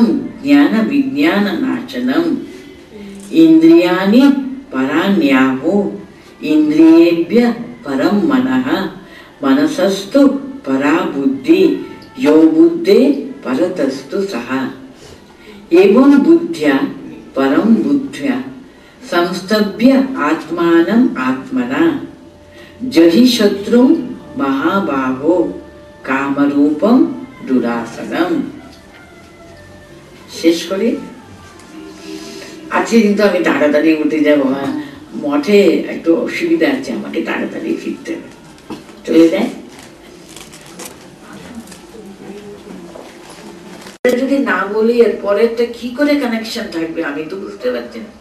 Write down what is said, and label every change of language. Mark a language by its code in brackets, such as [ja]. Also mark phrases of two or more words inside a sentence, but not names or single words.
[sa] ज्ञान विज्ञान नाशनम् इंद्रियाणि पराण्याहो इंद्रियेभ्य परम मनः मनसस्तु परा बुद्धि यो बुद्धे परतस्तु सः एवं बुद्ध्या परम बुद्ध्या संस्तभ्य आत्मानं आत्मना जहि शत्रु महाबाहो कामरूपम दुरासनम। [bn] শেষ করি আজকে কিন্তু আমি তাড়াতাড়ি উঠে যাবো। মঠে একটু অসুবিধা আছে, আমাকে তাড়াতাড়ি ফিরতে হবে। চলে যায় যদি না বলি এর পরেরটা কি করে কানেকশন থাকবে আমি তো বুঝতে পারছি না।